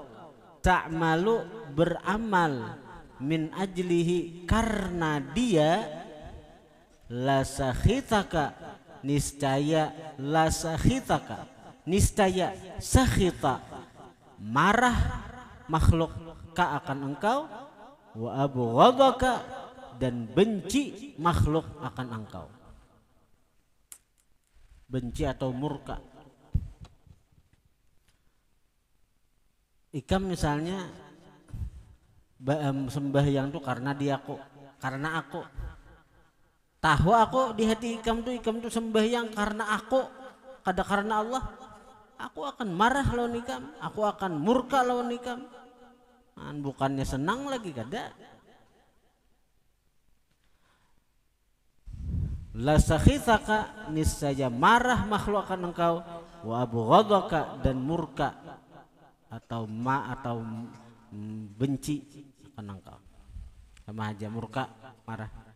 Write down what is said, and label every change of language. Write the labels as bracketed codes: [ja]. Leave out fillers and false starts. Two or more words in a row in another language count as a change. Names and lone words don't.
[id] ta'malu, beramal, [ar] min ajlihi, [id] karena dia, [ar] la sakhitaka, [id] niscaya, [ar] la sakhitaka, [id] niscaya, sakhita, marah makhluk ka akan engkau, [ar] wa abghadaka, [id] dan benci makhluk akan engkau. Benci atau murka. [bjn] Ikam misalnya sembahyang tuh karena dia aku, karena aku. Tahu aku di hati ikam tuh sembahyang karena aku, kada karena Allah. Aku akan marah lawan ikam, aku akan murka lawan ikam. Bukannya senang lagi, kada. [ar] La sakhitaka, [id] niscaya marah makhluk akan engkau, [ar] wa abghadaka, [id] dan murka atau benci akan engkau. Sama aja, murka, marah.